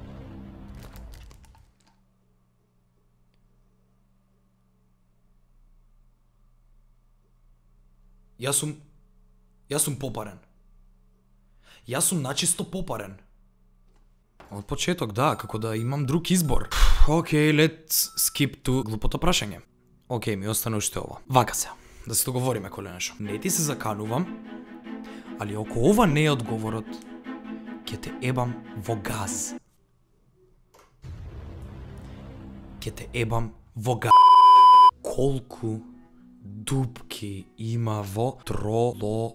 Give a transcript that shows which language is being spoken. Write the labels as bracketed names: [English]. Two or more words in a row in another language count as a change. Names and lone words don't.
[Macedonian] Јас сум попарен. Јас сум начисто попарен. Од почеток, да, како да имам друг избор. Океј, [English] let's skip to [Macedonian] глупото прашање. Океј, ми остана уште ова. Вака се, да се договориме коленешо. Не ти се заканувам, али ако ова не е одговорот, ќе те ебам во газ. Колку дупки има во трололо.